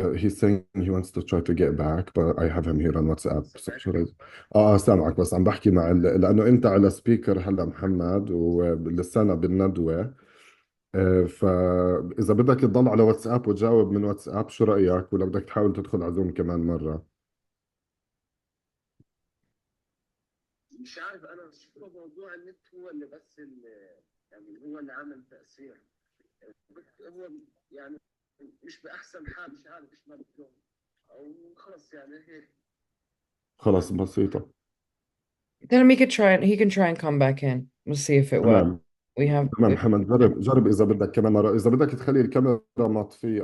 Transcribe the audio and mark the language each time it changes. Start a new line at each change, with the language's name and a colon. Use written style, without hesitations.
English: He's saying he wants to try to get back, but I have him here on WhatsApp.
Arabic: So شو سامعك، بس عم بحكي مع لأنه أنت على سبيكر هلا محمد، ولسانا بالندوة. فإذا بدك تضل على واتساب وتجاوب من واتساب، شو رأيك؟ ولا بدك تحاول تدخل على زوم كمان مرة؟ مش عارف، انا بشوف موضوع النت هو اللي بس يعني هو اللي عمل تأثير. هو يعني مش بأحسن حال، مش عارف ايش ما بدهم، او خلص يعني هيك. خلص بسيطة.
English: Then he can try and come back in. We'll see if it works.
Arabic: تمام
English: We have
Arabic: تمام محمد، جرب إذا بدك كمان مرة، إذا بدك تخلي الكاميرا مطفية.